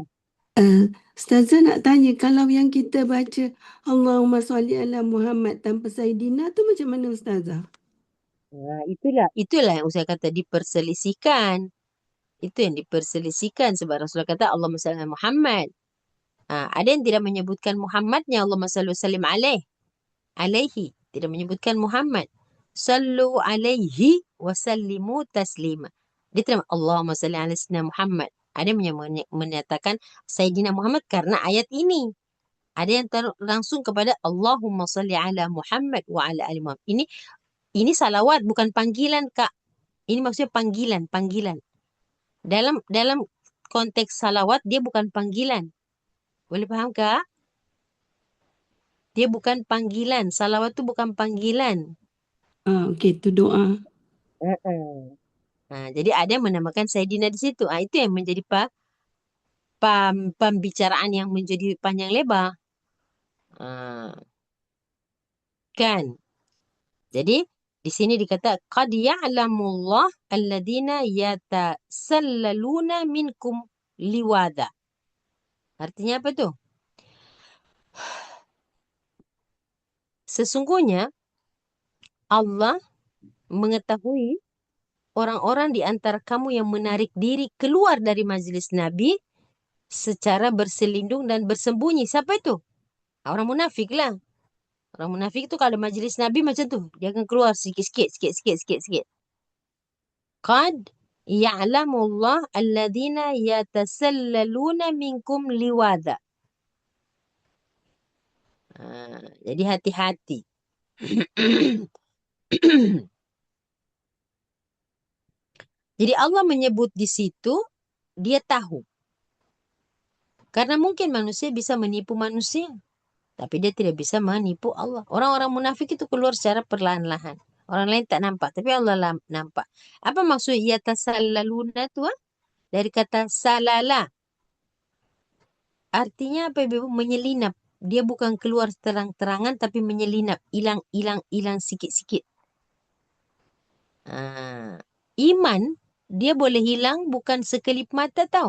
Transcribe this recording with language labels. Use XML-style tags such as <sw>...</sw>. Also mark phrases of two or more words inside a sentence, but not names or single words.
<ms>Ustazah nak tanya, kalau yang kita baca</ms> <ar>اللهم صل على محمد</ar> <ms>tanpa Sayyidina tu macam mana Ustazah? Itulah yang saya kata diperselisihkan. Itu yang diperselisihkan sebab Rasulullah kata</ms> <ar>اللهم صل على محمد.</ar> <ms>Ada yang tidak menyebutkan Muhammadnya</ms> <ar>اللهم صل وسلم عليه.</ar> <ms>Tidak menyebutkan Muhammad.</ms> <ar>صلوا عليه وسلموا تسليما.</ar> <ms>Dia tidak</ms> <ar>اللهم صل على سيدنا محمد.</ar> <ms>Ada yang menyatakan</ms> <ar>سيدنا محمد</ar> <ms>karena ayat ini. Ada yang langsung kepada</ms> <ar>اللهم صل على محمد وعلى آل محمد.</ar> <ms>Ini salawat bukan panggilan, Kak. Ini maksudnya panggilan. Dalam konteks salawat dia bukan panggilan. Boleh faham, Kak? Dia bukan panggilan. Salawat tu bukan panggilan. Okey, itu doa. Jadi ada yang menamakan Sayyidina di situ. Itu yang menjadi pembicaraan yang menjadi panjang lebar. Ah, kan? Jadi di sini dikata</ms> <ar>قد يعلم الله الذين يتسللون منكم لواذا.</ar> <ms>Artinya apa tuh? Sesungguhnya Allah mengetahui orang-orang di antara kamu yang menarik diri keluar dari majelis Nabi secara berselindung dan bersembunyi. Siapa itu? Orang munafik lah. Orang munafik itu kalau majelis Nabi macam tu. Dia akan keluar sikit-sikit, sikit-sikit, sikit-sikit.</ms> <ar>قد يعلم الله الذين يتسللون منكم لواذا.</ar> <ms>Jadi hati-hati. Jadi Allah menyebut di situ, dia tahu. Karena mungkin manusia bisa menipu manusia. Tapi dia tidak bisa menipu Allah. Orang-orang munafik itu keluar secara perlahan-lahan. Orang lain tak nampak, tapi Allah nampak. Apa maksud yatasallaluna tu? Dari kata salala. Artinya apa Ibu? Menyelinap. Dia bukan keluar terang-terangan tapi menyelinap. Hilang, hilang, hilang sikit-sikit. Iman, dia boleh hilang bukan sekelip mata tau.</ms>